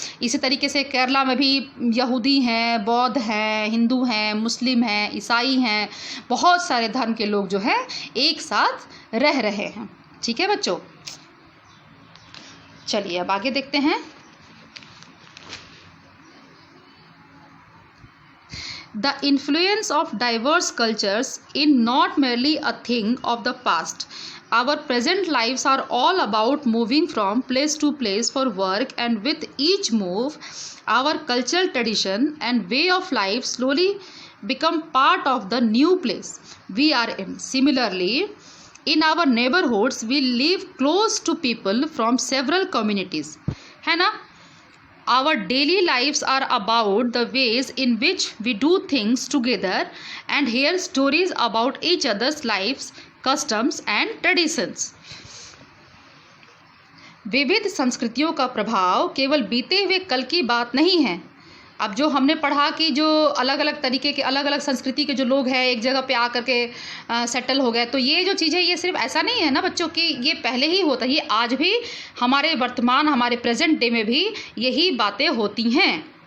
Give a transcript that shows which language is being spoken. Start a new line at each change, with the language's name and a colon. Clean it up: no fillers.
Hindi: इसी तरीके से केरला में भी यहूदी हैं, बौद्ध हैं, हिंदू हैं, मुस्लिम हैं, ईसाई हैं, बहुत सारे धर्म के लोग जो है एक साथ रह रहे हैं। ठीक है बच्चों, चलिए अब आगे देखते हैं।
English: The influence of diverse cultures is not merely a thing of the past. Our present lives are all about moving from place to place for work, and with each move, our cultural tradition and way of life slowly become part of the new place we are in. Similarly, in our neighborhoods, we live close to people from several communities.
Hindi: है ना?
English: Our daily lives are about the ways in which we do things together and hear stories about each other's lives, customs and traditions.
Hindi: विविध संस्कृतियों का प्रभाव केवल बीते हुए कल की बात नहीं है। अब जो हमने पढ़ा कि जो अलग अलग तरीके के अलग अलग संस्कृति के जो लोग हैं एक जगह पे आकर के सेटल हो गए, तो ये जो चीज़ है ये सिर्फ ऐसा नहीं है ना बच्चों कि ये पहले ही होता है, ये आज भी हमारे वर्तमान हमारे प्रेजेंट डे में भी यही बातें होती हैं।